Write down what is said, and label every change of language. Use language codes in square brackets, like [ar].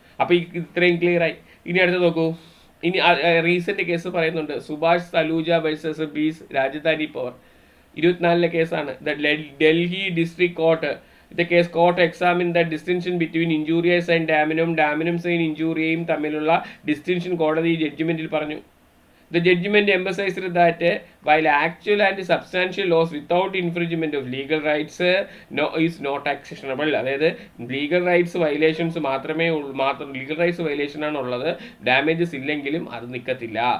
[ml] അപ്പൊ ഇത്രയും ക്ലിയർ ആയി. ഇനി അടുത്ത് നോക്കൂ. ഇനി റീസെന്റ് കേസ് പറയുന്നുണ്ട്, സുഭാഷ് സലൂജ വേഴ്സസ് ബീസ് രാജധാനി പവർ. 24 കേസാണ്. [en] the Delhi district court court examine the distinction between injurious and damnums and [ml] ഇഞ്ചൂറിയയും തമ്മിലുള്ള ഡിസ്റ്റിങ്ഷൻ കോടതി ജഡ്ജ്മെന്റിൽ പറഞ്ഞു. [en] The judgment emphasized that while actual and substantial loss without infringement of legal rights is not actionable. [ml] അതായത് legal rights violations legal rights violation ആണുള്ളത്, damages ഇല്ലെങ്കിലും അത് നിൽക്കത്തില്ല.